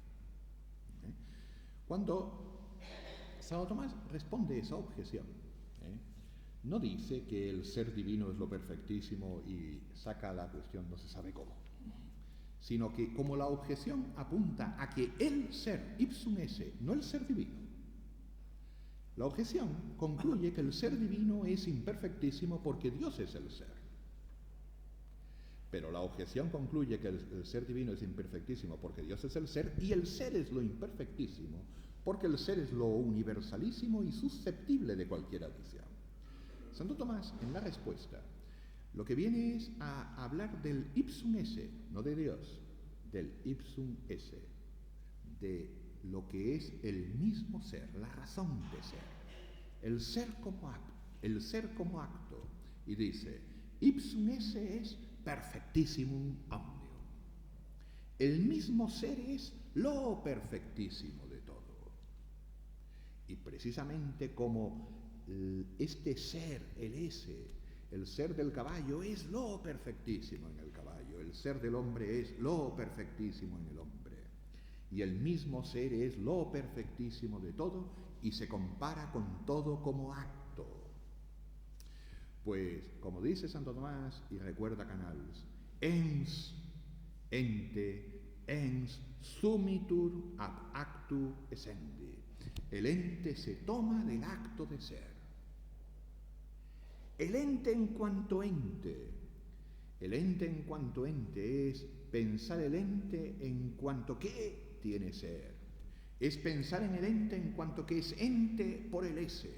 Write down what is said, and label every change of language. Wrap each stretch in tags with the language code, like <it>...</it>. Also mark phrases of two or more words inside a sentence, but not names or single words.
<es>Cuando Santo Tomás responde esa objeción, no dice que el ser divino es lo perfectísimo y saca la cuestión no se sabe cómo, sino que como la objeción apunta a que el ser,</es> <la>ipsum esse,</la> <es>no el ser divino, la objeción concluye que el ser divino es imperfectísimo porque Dios es el ser. Pero la objeción concluye que el ser divino es imperfectísimo porque Dios es el ser, y el ser es lo imperfectísimo porque el ser es lo universalísimo y susceptible de cualquier adición. Santo Tomás, en la respuesta, lo que viene es a hablar del</es> <la>ipsum esse,</la> <es>no de Dios, del</es> <la>ipsum esse,</la> <es>de lo que es el mismo ser, la razón de ser, el ser como acto, y dice,</es> <la>ipsum esse es perfectissimum omnium.</la> <es>El mismo ser es lo perfectísimo de todo. Y precisamente como este ser, el ese, El ser del caballo es lo perfectísimo en el caballo, el ser del hombre es lo perfectísimo en el hombre. Y el mismo ser es lo perfectísimo de todo y se compara con todo como acto. Pues, como dice Santo Tomás y recuerda Canals,</es> <la>ens ente ens sumitur ab actu essendi.</la> <es>El ente se toma del acto de ser. El ente en cuanto ente. El ente en cuanto ente es pensar el ente en cuanto que tiene ser. Es pensar en el ente en cuanto que es ente por el ese.</es>